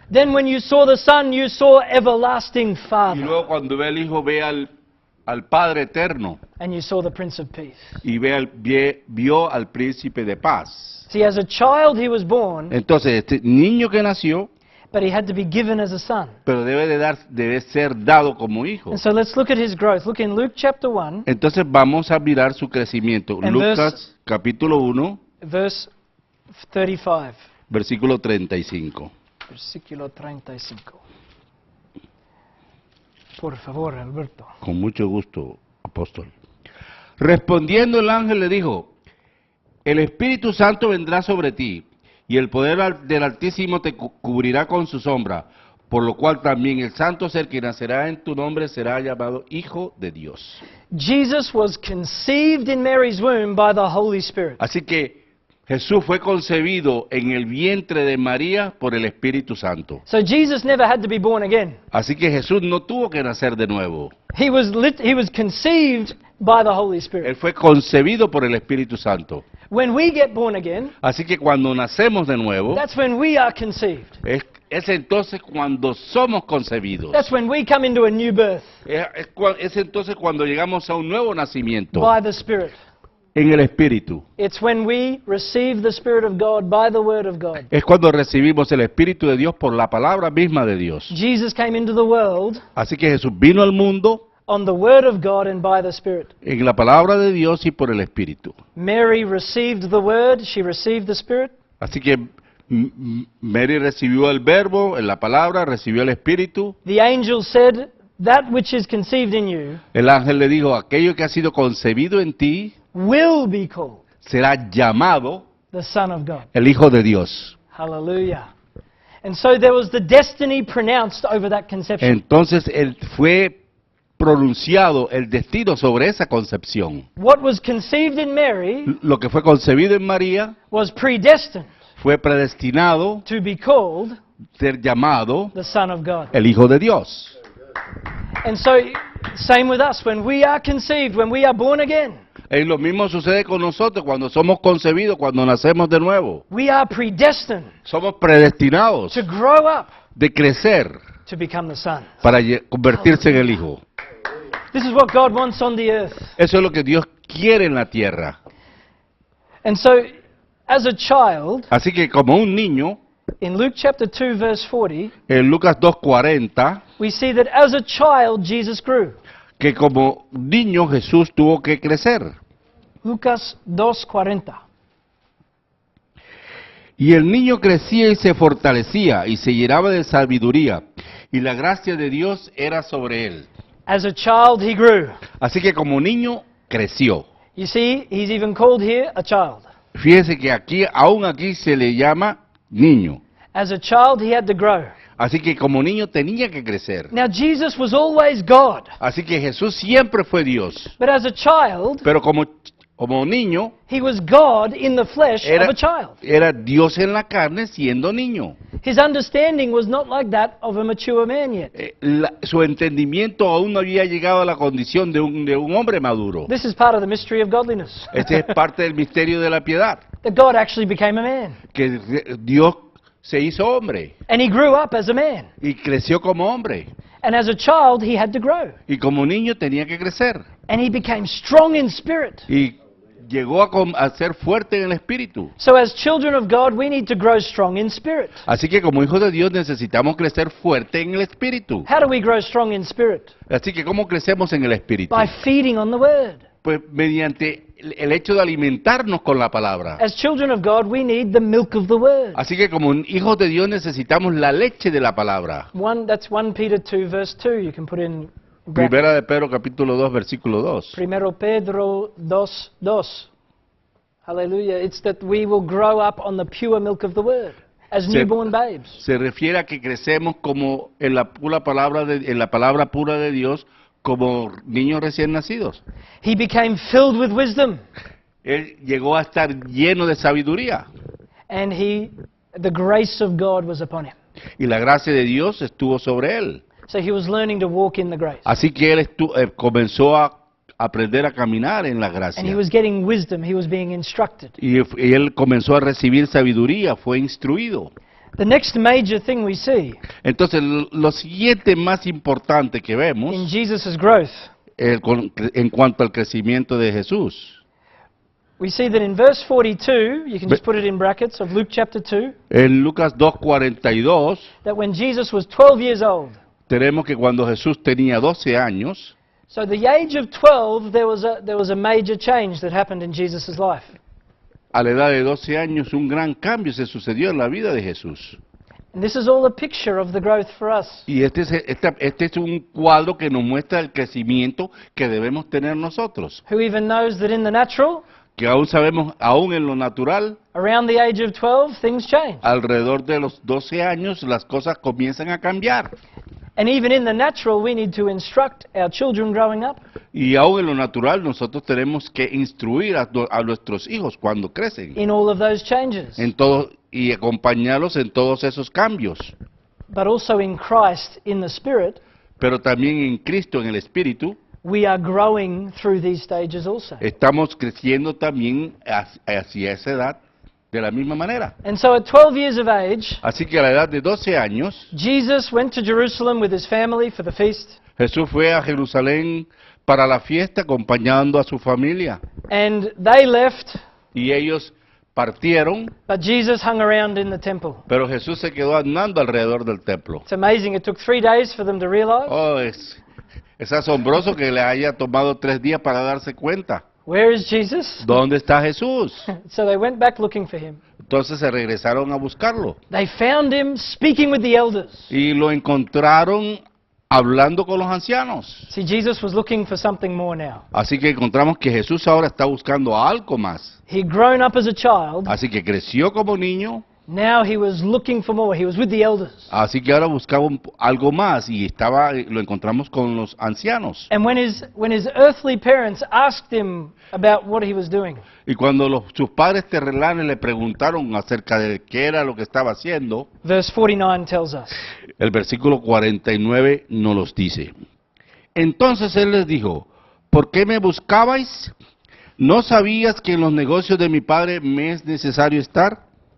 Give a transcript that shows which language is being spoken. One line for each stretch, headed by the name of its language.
English: Then when you saw the son, you saw everlasting
Spanish: Y
English: Father.
Spanish: luego cuando ve al hijo, ve al Padre Eterno.
English: And you saw the Prince of Peace.
Spanish: Y vio al Príncipe de Paz.
English: See, as a child he was born,
Spanish: Entonces, este niño que nació,
English: but he had to be given as a son.
Spanish: pero debe ser dado como hijo.
English: And so let's look at his growth. Look in Luke chapter 1,
Spanish: Entonces vamos a mirar su crecimiento. En Lucas capítulo 1,
English: verse 35.
Spanish: versículo 35. Versículo 35. Por favor, Alberto. Con mucho gusto, apóstol. Respondiendo el ángel le dijo, el Espíritu Santo vendrá sobre ti, y el poder del Altísimo te cubrirá con su sombra, por lo cual también el santo ser que nacerá en tu nombre será llamado Hijo de Dios.
English: Jesus was conceived in Mary's womb by the Holy Spirit.
Spanish: Así que Jesús fue concebido en el vientre de María por el Espíritu Santo.
English: So Jesus never had to be born again.
Spanish: Así que Jesús no tuvo que nacer de nuevo.
English: He was conceived by the Holy Spirit.
Spanish: Él fue concebido por el Espíritu Santo.
English: When we get born again,
Spanish: Así que cuando nacemos de nuevo,
English: that's when we are conceived.
Spanish: es entonces cuando somos concebidos.
English: That's when we come into a new birth
Spanish: Es entonces cuando llegamos a un nuevo nacimiento
English: by the Spirit.
Spanish: en el Espíritu.
English: It's when we receive the Spirit of God by the Word of God.
Spanish: Es cuando recibimos el Espíritu de Dios por la palabra misma de Dios.
English: Jesus came into the world
Spanish: Así que Jesús vino al mundo
English: on the Word of God and by the Spirit.
Spanish: en la palabra de Dios y por el Espíritu.
English: Mary received the Word, she received the Spirit.
Spanish: Así que Mary recibió el verbo, en la palabra, recibió el Espíritu.
English: The angel said, that which is conceived in you
Spanish: El ángel le dijo, aquello que ha sido concebido en ti
English: will be called
Spanish: será llamado
English: the Son of God.
Spanish: el Hijo de Dios.
English: Hallelujah. And so there was the destiny pronounced over that conception.
Spanish: Entonces fue pronunciado el destino sobre esa concepción.
English: What was conceived in Mary
Spanish: Lo que fue concebido en María
English: was predestined
Spanish: fue predestinado
English: to be called
Spanish: ser llamado
English: the Son of God.
Spanish: el Hijo de Dios.
English: And so Same with us. When we are conceived, when we are born again,
Spanish: Y lo mismo sucede con nosotros cuando somos concebidos, cuando nacemos de nuevo.
English: we are predestined
Spanish: Somos predestinados
English: to grow up
Spanish: de crecer
English: to become the Son.
Spanish: para convertirse en el Hijo.
English: This is what God wants on the earth.
Spanish: Eso es lo que Dios quiere en la tierra.
English: And so, as a child,
Spanish: Así que como un niño,
English: in Luke chapter 2, verse 40,
Spanish: en Lucas 2:40,
English: we see that as a child, Jesus grew.
Spanish: que como niño Jesús tuvo que crecer. Lucas 2:40. Y el niño crecía y se fortalecía y se llenaba de sabiduría, y la gracia de Dios era sobre él.
English: As a child, he grew.
Spanish: Así que como niño creció.
English: You see, he's even called here a child.
Spanish: Fíjese que aquí, aún aquí se le llama niño.
English: As a child, he had to grow.
Spanish: Así que como niño tenía que crecer.
English: Now, Jesus was always God,
Spanish: Así que Jesús siempre fue Dios.
English: but as a child,
Spanish: Pero como niño,
English: he was God in the flesh of a child.
Spanish: era Dios en la carne siendo niño.
English: His understanding was not like that of a mature man yet.
Spanish: Su entendimiento aún no había llegado a la condición de un hombre maduro.
English: This is part of the mystery of godliness,
Spanish: Este es parte del misterio de la piedad,
English: that God actually became a man.
Spanish: que Dios se hizo hombre
English: And he grew up as a man.
Spanish: y creció como hombre.
English: And as a child, he had to grow.
Spanish: Y como niño tenía que crecer.
English: And he became strong in spirit.
Spanish: Y llegó a ser fuerte en el espíritu.
English: So as children of God, we need to grow strong in spirit.
Spanish: Así que como hijos de Dios necesitamos crecer fuerte en el espíritu.
English: How do we grow strong in spirit?
Spanish: Así que ¿cómo crecemos en el espíritu?
English: By feeding on the word.
Spanish: Pues mediante el hecho de alimentarnos con la palabra.
English: As children of God, we need the milk of the word.
Spanish: Así que como hijos de Dios necesitamos la leche de la palabra.
English: That's 1 Peter 2, verse 2. You can put in brackets.
Spanish: Primera de Pedro capítulo 2 versículo 2. Primero Pedro 2, 2. Hallelujah.
English: It's that we will grow up on the pure milk of the word as
Spanish: Se-
English: newborn babes.
Spanish: Se refiere a que crecemos como en la pura palabra en la palabra pura de Dios como niños recién nacidos.
English: He became filled with wisdom,
Spanish: Él llegó a estar lleno de sabiduría
English: and the grace of God was upon him.
Spanish: y la gracia de Dios estuvo sobre él.
English: So he was learning to walk in the grace.
Spanish: Así que él comenzó a aprender a caminar en la gracia.
English: And he was getting wisdom. He was being instructed.
Spanish: Y él comenzó a recibir sabiduría, fue instruido.
English: The next major thing we see
Spanish: Entonces, lo siguiente más importante que
English: in
Spanish: vemos
English: Jesus' growth,
Spanish: en cuanto al crecimiento de Jesús,
English: we see that in verse 42, you can just put it in brackets, of Luke chapter 2,
Spanish: en Lucas 2:42,
English: that when Jesus was 12 years old,
Spanish: tenemos que cuando Jesús tenía 12 años,
English: so the age of 12, there was a major change that happened in Jesus' life.
Spanish: a la edad de 12 años, un gran cambio se sucedió en la vida de Jesús.
English: And this is all a picture of the growth for us.
Spanish: Y este es un cuadro que nos muestra el crecimiento que debemos tener nosotros.
English: Who even knows that in the natural,
Spanish: Que aún sabemos, aún en lo natural,
English: around the age of 12, things change.
Spanish: alrededor de los 12 años, las cosas comienzan a cambiar.
English: And even in the natural, we need to instruct our children growing up
Spanish: Y aún en lo natural, nosotros tenemos que instruir a nuestros hijos cuando crecen.
English: in all of those changes.
Spanish: Y acompañarlos en todos esos cambios.
English: But also in Christ, in the Spirit,
Spanish: Pero también en Cristo, en el Espíritu,
English: we are growing through these stages also.
Spanish: estamos creciendo también hacia esa edad de la misma manera.
English: And so at 12 years of age,
Spanish: Así que a la edad de 12 años,
English: Jesus went to Jerusalem with his family for the feast.
Spanish: Jesús fue a Jerusalén para la fiesta acompañando a su familia.
English: And they left,
Spanish: Y ellos partieron,
English: but Jesus hung around in the temple.
Spanish: pero Jesús se quedó andando alrededor del templo.
English: It's amazing. It took 3 days for them to realize.
Spanish: Oh, es asombroso que le haya tomado 3 días para darse cuenta.
English: Where is Jesus?
Spanish: ¿Dónde está Jesús?
English: So they went back looking for him.
Spanish: Entonces se regresaron a buscarlo.
English: They found him speaking with the elders.
Spanish: Y lo encontraron hablando con los ancianos.
English: See, Jesus was looking for something more now.
Spanish: Así que encontramos que Jesús ahora está buscando algo más.
English: He'd grown up as a child.
Spanish: Así que creció como niño,
English: Now he was looking for more. He was with the elders.
Spanish: así que ahora buscaba algo más y lo encontramos con los ancianos.
English: And when his earthly parents asked him about what he was doing,
Spanish: Y cuando sus padres terrenales le preguntaron acerca de qué era lo que estaba haciendo,
English: verse 49 tells us,
Spanish: el versículo 49 nos los dice. Entonces él les dijo, ¿por qué me buscabais? ¿No sabías que en los negocios de mi padre me es necesario estar?